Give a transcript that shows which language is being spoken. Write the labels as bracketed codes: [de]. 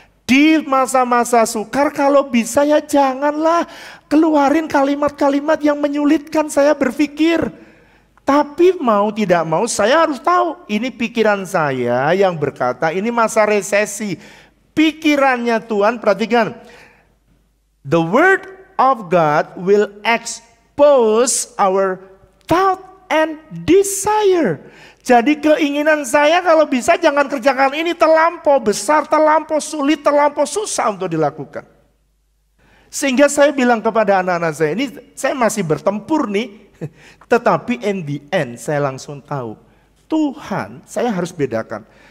[id] Di masa-masa sukar kalau bisa ya janganlah keluarin kalimat-kalimat yang menyulitkan saya berpikir. Tapi mau tidak mau saya harus tahu. Ini pikiran saya yang berkata ini masa resesi. Pikirannya Tuhan, perhatikan. [en] The word of God will expose our thought and desire. [id] Jadi keinginan saya kalau bisa jangan kerjakan ini terlampau besar, terlampau sulit, terlampau susah untuk dilakukan. Sehingga saya bilang kepada anak-anak saya, ini saya masih bertempur nih. Tetapi [en] in the end [id] saya langsung tahu. Tuhan, saya harus bedakan.